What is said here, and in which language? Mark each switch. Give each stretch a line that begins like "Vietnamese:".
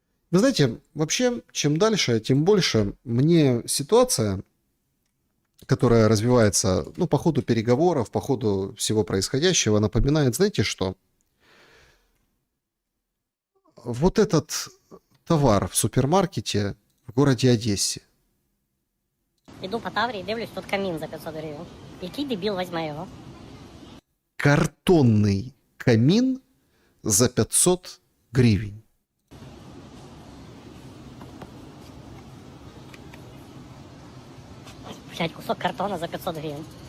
Russian: Вы знаете, вообще, чем дальше, тем больше мне ситуация, которая развивается, ну, по ходу переговоров, по ходу всего происходящего, напоминает, знаете что? Вот этот товар в супермаркете в городе Одессе.
Ukrainian: Іду по Таврії, дивлюсь, тут камін за 500 гривень. Який дебіл візьме його?
Russian: Картонный камин за 500 гривен. Блядь, кусок картона за 500 гривень.